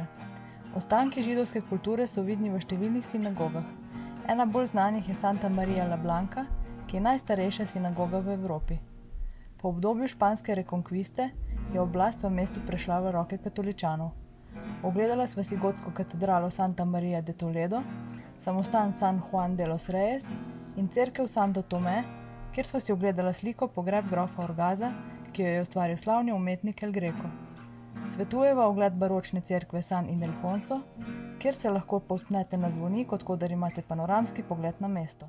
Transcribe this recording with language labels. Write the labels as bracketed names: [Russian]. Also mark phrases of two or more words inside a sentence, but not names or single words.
[Slovenian] Ostanki židovske kulture so vidni v številnih sinagogah. Ena bolj znanih je Santa Maria la Blanca, ki je najstarejša sinagoga v Evropi. Po obdobju španske rekonkviste je oblast v mestu prešla v roke katoličanov. Ogledala sva si gotsko katedralo Santa Maria de Toledo, samostan San Juan de los Reyes in cerkev Santo Tomé, kjer sva si ogledala sliko pogreb grofa Orgaza, ki jo je ustvaril slavni umetnik El Greco. Svetujeva ogled baročne cerkve San Ildefonso, kjer se lahko povzpnete na zvonik, od koder imate panoramski pogled na mesto.